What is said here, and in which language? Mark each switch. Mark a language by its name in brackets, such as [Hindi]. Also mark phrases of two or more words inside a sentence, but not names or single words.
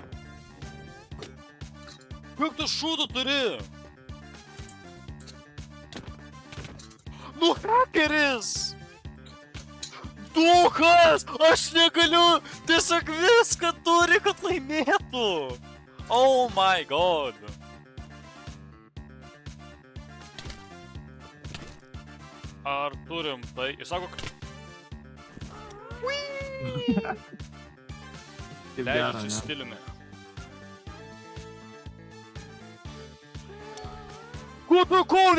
[Lithuanian] Kiek tu šūdų turi? Nu, hakeris! Duhas! Aš negaliu! Tiesiog viską turi, kad laimėtų! [English] Oh my god! [Lithuanian] Ar turim tai? Išsaugok. Leidžiu stiliumi. Ko tu kauni?